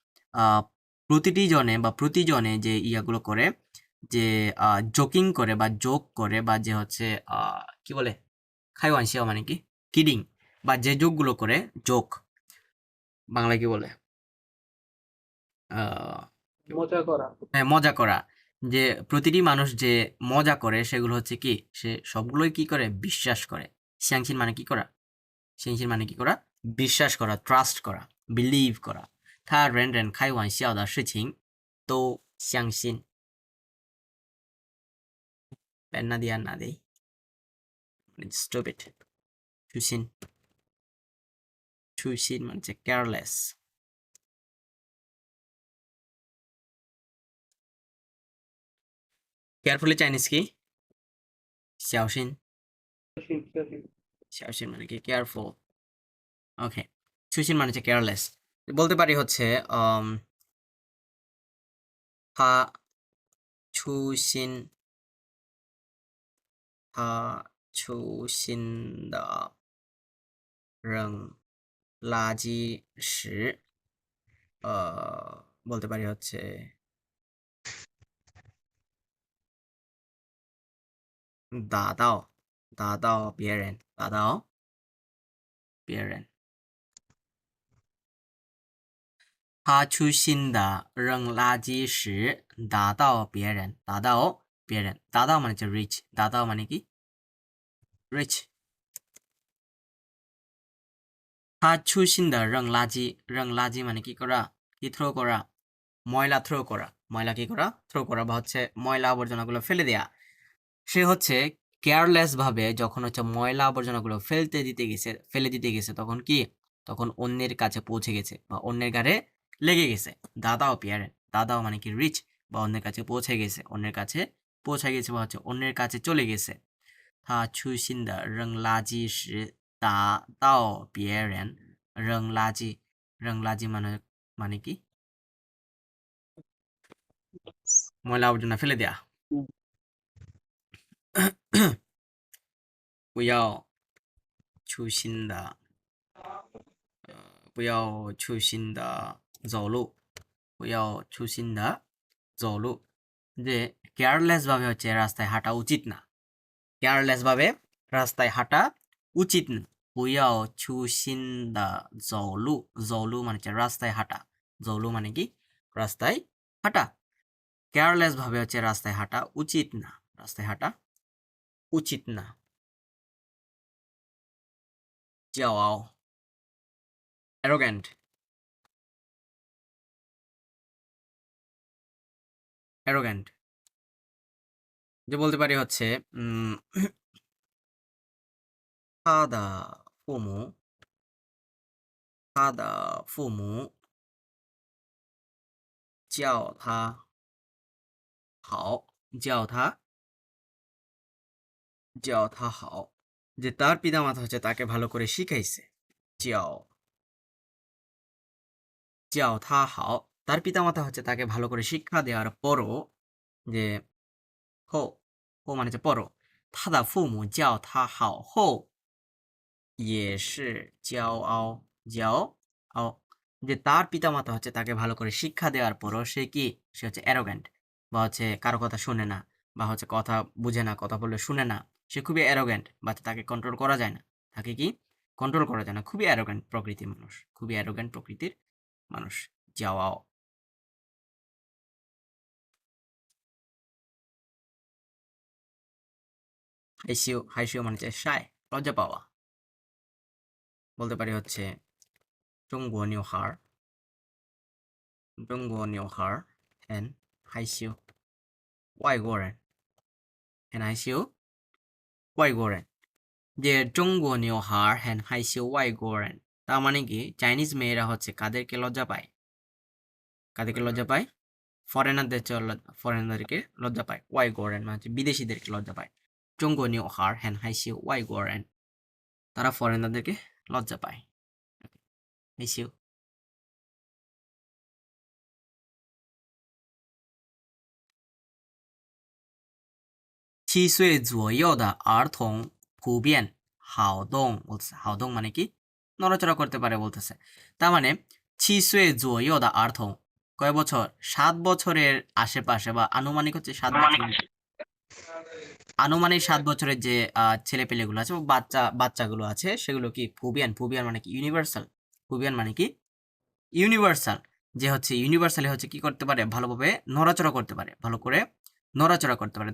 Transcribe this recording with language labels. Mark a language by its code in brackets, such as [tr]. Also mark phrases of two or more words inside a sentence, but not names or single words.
[bn] প্রতিজনে যে ইয়াগুলো করে যে জোকিং করে বা জোক করে বা যে হচ্ছে কি বলে [zh] 开玩笑 [bn] মানে কি কিডিং বা যে জোকগুলো করে জোক বাংলায় কি বলে মজা করা হ্যাঁ মজা করা যে প্রতিটি মানুষ যে মজা করে সেগুলো হচ্ছে কি সে সবগুলোই কি করে বিশ্বাস করে সিয়াংশিন মানে কি করা বিশ্বাস করা ট্রাস্ট করা বিলিভ করা [zh] 他人人开玩笑的事情都相信 [bn] পেন না দিয়া না দেই স্টুপিড চুসিন মানে হচ্ছে [en] careless carefully [bn] চাইনিজ কি 小心小心 মানে কি [en] careful okay [bn] চুসিন মানে হচ্ছে কেয়ারলেস বলতে পারি হচ্ছে [zh] 他粗心的扔垃圾时 [bn] বলতে পারি হচ্ছে [zh] 打到别人，打到别人。他粗心的扔垃圾时打到别人，打到别人，打到 [bn] মানে হচ্ছে [zh] reach，打到 [bn] মানে কি [zh] reach。他粗心的扔垃圾，扔垃圾 [bn] মানে কি করা, কি থ্রো করা, ময়লা থ্রো করা, ময়লা কি করা, থ্রো করা বা হচ্ছে ময়লা আবর্জনাগুলো ফেলে দেয়া। সে হচ্ছে কেয়ারলেস ভাবে যখন হচ্ছে ময়লা আবর্জনাগুলো ফেলে দিতে গেছে তখন কি, তখন অন্যের কাছে পৌঁছে গেছে বা অন্যের গাড়ে লেগে গেছে। [zh] 打到别人, [bn] দাদাও মানে কি রিচ বা অন্যের কাছে পৌঁছে গেছে, অন্যের কাছে পৌঁছে গেছে বা হচ্ছে অন্যের কাছে চলে গেছে। [zh] 他粗心的扔垃圾时打到别人，扔垃圾，扔垃圾 [bn] মানে কি ময়লা আবর্জনা ফেলে দেয়া। [zh] 不要粗心的不要粗心的走路，不要粗心的走路। [bn] যে কেয়ারলেস ভাবে হচ্ছে রাস্তায় হাঁটা উচিত না, কেয়ারলেস ভাবে রাস্তায় হাঁটা উচিত না। [zh] 不要粗心的走路，走路 [bn] মানে হচ্ছে রাস্তায় হাঁটা, 走路 মানে কি রাস্তায় হাঁটা। কেয়ারলেস ভাবে হচ্ছে রাস্তায় হাঁটা উচিত না, রাস্তায় হাঁটা উচিত না। 骄傲 [en] arrogant, arrogant [bn] যে বলতে পারি হচ্ছে [zh] 他的父母叫他好，叫他好 [bn] যে তার পিতামাতা হচ্ছে তাকে ভালো করে শিখাইছে। [zh] 叫他好, [bn] তার পিতামাতা হচ্ছে তাকে ভালো করে শিক্ষা দেওয়ার পরও যে后মানে হচ্ছে পরও, [zh] 他的父母叫他好后也是骄傲 [bn] যে তার পিতামাতা হচ্ছে তাকে ভালো করে শিক্ষা দেওয়ার পরও সে কি, সে হচ্ছে অ্যারোগ্যান্ট বা হচ্ছে কারো কথা শুনে না বা হচ্ছে কথা বুঝে না, কথা বললে শুনে না, সে খুবই অ্যারোগ্যান্ট বা তাকে কন্ট্রোল করা যায় না, তাকে কি কন্ট্রোল করা যায় না, খুবই অ্যারোগ্যান্ট প্রকৃতির মানুষ, খুবই অ্যারোগ্যান্ট প্রকৃতির মানুষ। যাওয়াও হাইসিও মানে হচ্ছে শায়, লজ্জা পাওয়া। বলতে পারি হচ্ছে [zh] 中国女孩很害羞，外国人很害羞，外国人যে 中国女孩很害羞外国人, [bn] তার মানে কি চাইনিজ মেয়েরা হচ্ছে কাদেরকে লজ্জা পায়, কাদেরকে লজ্জা পায়, ফরেনারদেরকে লজ্জা পায়, 外国人 মানে হচ্ছে বিদেশিদেরকে লজ্জা পায়। [zh] 中国女孩很害羞外国人, [bn] তারা ফরেনারদেরকে লজ্জা পায়, [zh] 害羞。7岁左右的儿童普遍好动বলতেছে, 好动 [bn] মানে কি নড়াচড়া করতে পারে বলতেছে। তার মানে [zh] 7 岁左右的儿童 [bn] কয় বছর, 7 বছরের আশেপাশে বা আনুমানিক হচ্ছে 7 বছর, আনুমানিক 7 বছরের যে ছেলে পেলেগুলো আছে বা বাচ্চাগুলো আছে সেগুলো কি ফুবিয়ান মানে কি ইউনিভার্সাল, ফুবিয়ান মানে কি ইউনিভার্সাল, যে হচ্ছে ইউনিভার্সালি হচ্ছে কি করতে পারে, ভালোভাবে নড়াচড়া করতে পারে, ভালো করে নড়াচড়া করতে পারে।